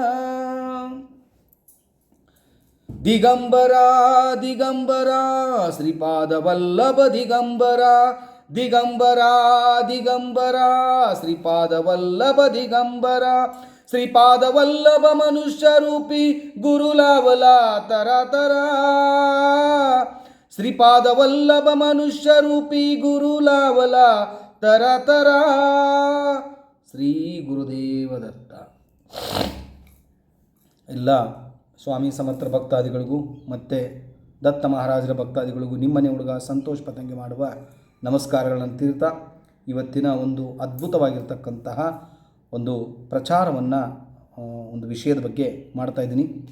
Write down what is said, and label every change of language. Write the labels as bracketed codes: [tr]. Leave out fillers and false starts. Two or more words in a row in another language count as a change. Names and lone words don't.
[mr] दिगंबरा दिगंबरा श्रीपाद वल्लभ दिगंबरा, दिगंबरा दिगंबरा श्रीपाद वल्लभ दिगंबरा। श्रीपाद वल्लभ मनुष्य रूपी गुरु लावला तरा तरा, श्रीपाद वल्लभ मनुष्य रूपी गुरु लावला तर तर। [kn] ಶ್ರೀ ಗುರುದೇವ ದತ್ತ. ಎಲ್ಲ ಸ್ವಾಮಿ ಸಮರ್ಥ ಭಕ್ತಾದಿಗಳಿಗೂ ಮತ್ತು ದತ್ತ ಮಹಾರಾಜರ ಭಕ್ತಾದಿಗಳಿಗೂ ನಿಮ್ಮನೆ ಹುಡುಗ ಸಂತೋಷ್ ಪತಂಗಿ ಮಾಡುವ ನಮಸ್ಕಾರಗಳನ್ನು ತೀರ್ತಾ, ಇವತ್ತಿನ ಒಂದು ಅದ್ಭುತವಾಗಿರ್ತಕ್ಕಂತಹ ಒಂದು ಪ್ರಚಾರವನ್ನು ಒಂದು ವಿಷಯದ ಬಗ್ಗೆ ಮಾಡ್ತಾಯಿದ್ದೀನಿ.